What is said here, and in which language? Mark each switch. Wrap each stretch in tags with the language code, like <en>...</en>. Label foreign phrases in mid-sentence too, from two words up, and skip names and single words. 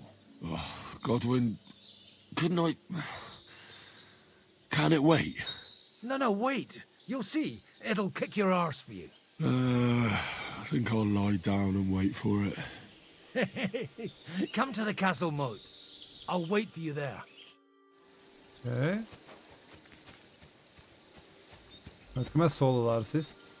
<en>Oh, Godwin, couldn't I... Can it wait? No, wait. You'll see. It'll kick your arse for you. I think I'll lie down and wait for it. Come to the castle moat. I'll wait for you there. Ok.</en> <no>Jeg vet ikke om jeg så det der sist.</no>